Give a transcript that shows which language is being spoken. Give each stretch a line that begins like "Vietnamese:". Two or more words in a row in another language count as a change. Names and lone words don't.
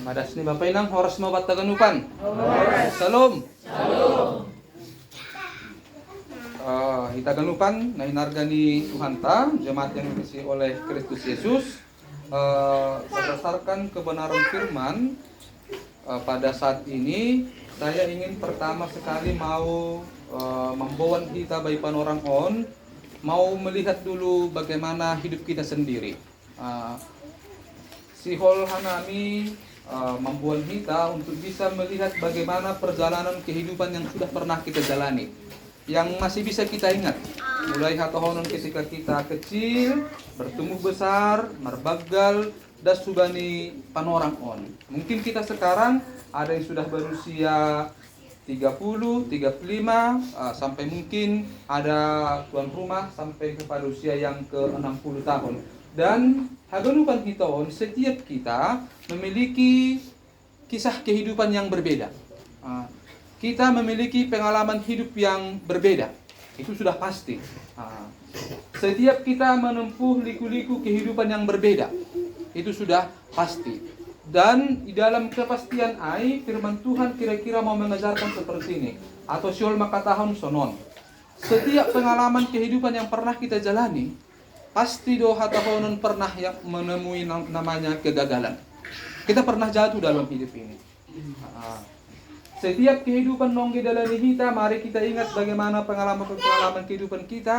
Batak Simalungun: Yes, ni Bapak Inang horas mau bataganupan.
Indonesian: Salam.
Batak Simalungun: Hitaganupan na hinarga ni Tuhan ta,
Indonesian: jemaat yang dikasihi oleh Kristus Yesus. Berdasarkan kebenaran firman, pada saat ini saya ingin pertama sekali mau membawa kita bagi
Batak Simalungun: panorang on,
Indonesian: mau melihat dulu bagaimana hidup kita sendiri.
Batak Simalungun: Sihol hanami
Indonesian: membuat kita untuk bisa melihat bagaimana perjalanan kehidupan yang sudah pernah kita jalani, yang masih bisa kita ingat.
Batak Simalungun: Mulai hatohonon ketika kita kecil, bertumbuh besar, merbagal, dan subani panorang on.
Indonesian: Mungkin kita sekarang ada yang sudah berusia 30, 35, sampai mungkin ada tuan rumah sampai kepada usia yang ke-60 tahun. Dan
Batak Simalungun: haganupan hiton,
Indonesian: setiap kita memiliki kisah kehidupan yang berbeda. Kita memiliki pengalaman hidup yang berbeda. Itu sudah pasti. Setiap kita menempuh liku-liku kehidupan yang berbeda. Itu sudah pasti. Dan di dalam kepastian firman Tuhan kira-kira mau mengajarkan seperti ini.
Batak Simalungun: Atau siol makatahon sonon.
Indonesian: Setiap pengalaman kehidupan yang pernah kita jalani, pasti hatahonon pernah yang menemui namanya kegagalan. Kita pernah jatuh dalam hidup ini. Setiap kehidupan nongge dalam kita, mari kita ingat bagaimana pengalaman kehidupan kita.